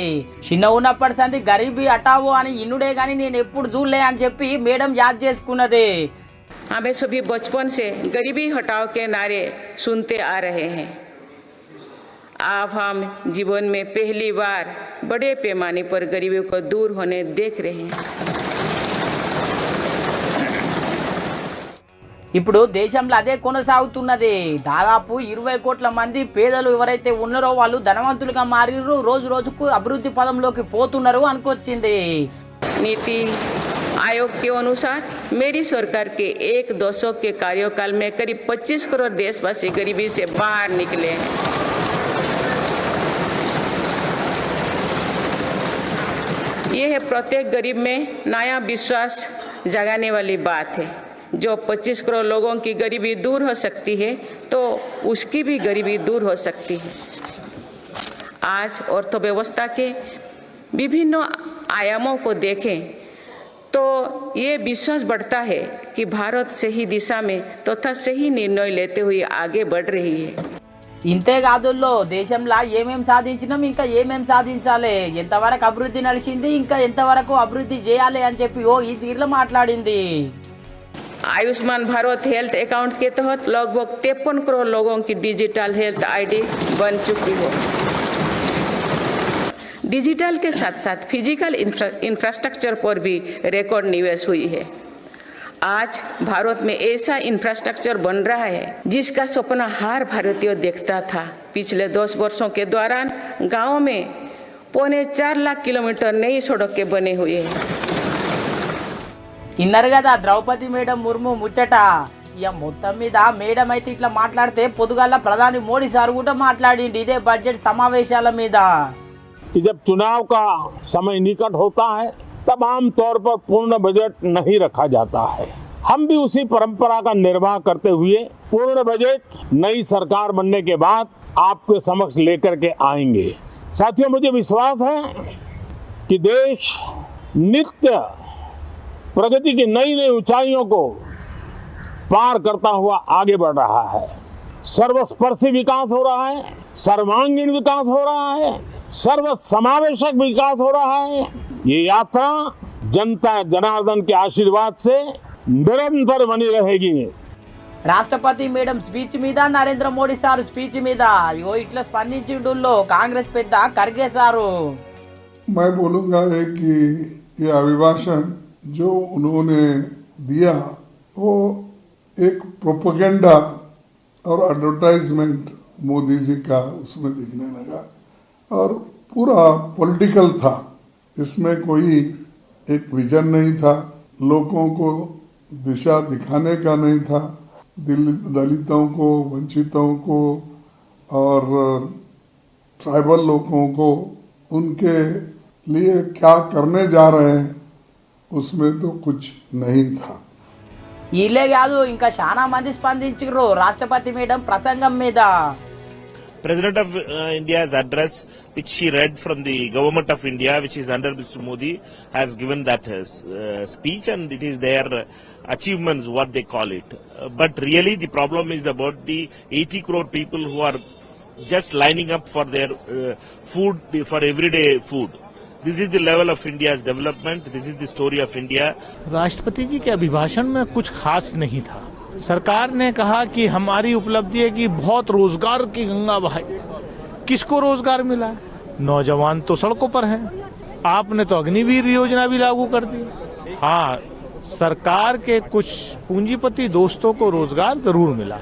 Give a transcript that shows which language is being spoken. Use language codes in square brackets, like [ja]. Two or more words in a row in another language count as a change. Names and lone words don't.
[te] చిన్న ఉన్నప్పటి సంది [hi] गरीबी हटाओ [te] అని ఇన్నుడే గాని నేను ఎప్పుడు చూడలే అని చెప్పి మేడం యాద్ చేసుకున్నది. [hi] हमें सभी बचपन से गरीबी हटाओ के नारे सुनते आ रहे हैं. अब हम जीवन में पहली बार बड़े पैमाने पर गरीबी को दूर होने देख रहे हैं. [te] ఇప్పుడు దేశంలో అదే కొనసాగుతున్నది. దాదాపు 20 కోట్ల మంది పేదలు ఎవరైతే ఉన్నారో వాళ్ళు ధనవంతులుగా మారిరు, రోజు రోజుకు అభివృద్ధి పదంలోకి పోతున్నారు అనుకొచ్చింది. [hi] नीति आयोग के अनुसार मेरी सरकार के एक दशक के कार्यकाल में करीब 25 करोड़ देशवासी गरीबी से बाहर निकले हैं. यह है प्रत्येक गरीब में नया विश्वास जगाने वाली बात है. जो 25 करोड़ लोगों की गरीबी दूर हो सकती है तो उसकी भी गरीबी दूर हो सकती है. आज अर्थव्यवस्था के विभिन्न आयामों को देखें तो ये विश्वास बढ़ता है कि भारत सही दिशा में तथा सही निर्णय लेते हुए आगे बढ़ रही है. [te] ఇంతే కాదుల్లో దేశంలో ఏమేం సాధించినాం, ఇంకా ఏమేం సాధించాలి, ఎంతవరకు అభివృద్ధి నడిచింది, ఇంకా ఎంతవరకు అభివృద్ధి చేయాలి అని చెప్పి ఈ తీరులో మాట్లాడింది. [hi] आयुष्मान भारत [en] health account [hi] के तहत लगभग 53 करोड़ लोगों की [en] digital health ID [hi] बन चुकी है. डिजिटल के साथ साथ [en] physical infrastructure [hi] पर भी रिकॉर्ड निवेश हुई है. आज भारत में ऐसा इंफ्रास्ट्रक्चर बन रहा है जिसका सपना हर भारतीय देखता था. पिछले 10 वर्षों के दौरान गाँव में 4.25 लाख किलोमीटर नई सड़कें बने हुए हैं. [te] ఇన్నారు కదా ద్రౌపది మేడం ముర్ము ముచ్చట. ఇక మొత్తం మీద మేడం అయితే ఇట్లా మాట్లాడితే పొద్దుగాల ప్రధాని మోడీ సార్ కూడా మాట్లాడింది ఇదే బడ్జెట్ సమావేశాల మీద. [hi] जब चुनाव का समय निकट होता है तब आमतौर पर पूर्ण बजट नहीं रखा जाता है. हम भी उसी परंपरा का निर्वाह करते हुए पूर्ण बजट नई सरकार बनने के बाद आपके समक्ष लेकर के आएंगे. साथियों, मुझे विश्वास है कि देश नित्य प्रगति की नई नई ऊंचाइयों को पार करता हुआ आगे बढ़ रहा है. सर्वस्पर्शी विकास हो रहा है, सर्वांगीण विकास हो रहा है, सर्व समावेशक विकास हो रहा है. ये यात्रा जनता जनार्दन के आशीर्वाद से निरंतर बनी रहेगी. [te] రాష్ట్రపతి మేడం స్పీచ్ మీద నరేంద్ర మోడీ సార్ స్పీచ్ మీద ఇట్లా స్పందించిండుల్లో కాంగ్రెస్ పెద్ద ఖర్గే సారు. [hi] मैं बोलूँगा है कि ये अभिभाषण जो उन्होंने दिया वो एक प्रोपेगेंडा और एडवर्टाइजमेंट मोदी जी का उसमें दिखने लगा और पूरा पॉलिटिकल था. इसमें कोई एक विजन नहीं था, लोगों को दिशा दिखाने का नहीं था. दलितों को, वंचितों को और ट्राइबल लोगों को उनके लिए क्या करने जा रहे हैं उसमें तो कुछ नहीं था। [te] వీళ్ళే కాదు ఇంకా చాలా మంది స్పందించారు రాష్ట్రపతి మేడం ప్రసంగం మీద. [en] President of India's address, which she read from the government of India, which is under Mr. Modi, has given that speech, and it is their achievements, what they call it. But really the problem is about the 80 crore people who are just lining up for their food, for everyday food. This is the level of India's development. This is the story of India. [hi] राष्ट्रपति जी के अभिभाषण में कुछ खास नहीं था. सरकार ने कहा कि हमारी उपलब्धि है कि बहुत रोजगार की गंगा बहाई. किसको रोजगार मिला? नौजवान तो सड़कों पर हैं. आपने तो अग्निवीर योजना भी लागू कर दी. हाँ, सरकार के कुछ पूंजीपति दोस्तों को रोजगार जरूर मिला.